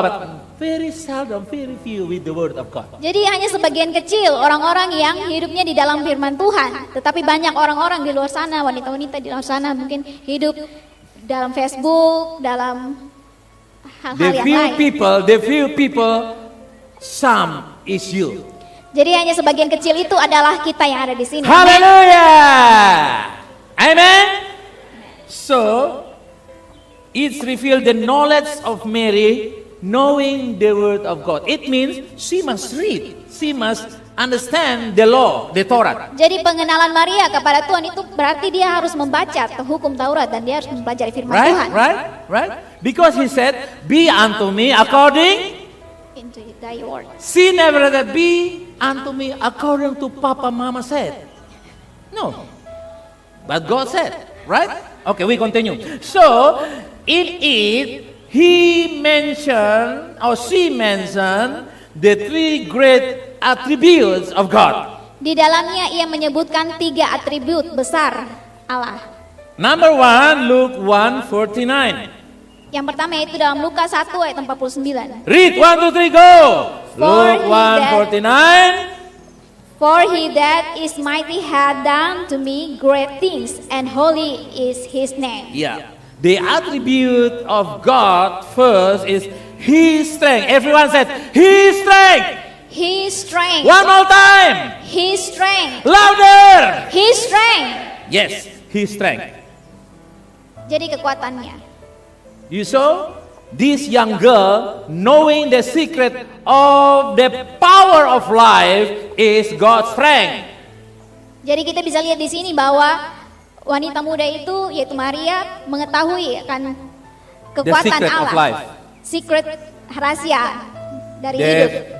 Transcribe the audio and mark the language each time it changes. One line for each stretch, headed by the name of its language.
English: But very seldom, very few with the Word of God.
Indonesian: Jadi hanya sebagian kecil orang-orang yang hidupnya di dalam firman Tuhan. Tetapi banyak orang-orang di luar sana, wanita-wanita di luar sana mungkin hidup dalam Facebook, dalam hal-hal yang lain.
English: The few people, some is you.
Indonesian: Jadi hanya sebagian kecil itu adalah kita yang ada di sini.
English: Hallelujah! Amen. So, it's revealed the knowledge of Mary, knowing the Word of God. It means she must read, she must understand the law, the Torah.
Indonesian: Jadi pengenalan Maria kepada Tuhan itu berarti dia harus membaca hukum Taurat dan dia harus mempelajari firman Tuhan.
English: Right? Because he said, "Be unto me according." Into thy word. She never said, "Be unto me according to Papa Mama said." No. But God said, right? Okay, we continue. So, in it, he mentioned, or she mentioned, the three great attributes of God.
Indonesian: Di dalamnya ia menyebutkan 3 atribut besar Allah.
English: Number 1, Luke 1:49.
Indonesian: Yang pertama itu dalam Lukas 1 ayat 49.
English: Read 1, 2, 3, go. Luke he that- 1:49. For he that is mighty had done to me great things, and holy is his name. Yeah. The attribute of God first is His strength. Everyone said, His strength. His strength. One more time. His strength. Louder. His strength. Yes, His strength.
Indonesian: Jadi kekuatannya.
English: You saw? This young girl, knowing the secret of the power of life, is God's strength.
Indonesian: Jadi kita bisa lihat di sini bahwa wanita muda itu yaitu Maria mengetahui akan kekuatan
English: secret of
Indonesian: Allah.
English: life.
Indonesian: Secret rahasia dari hidup.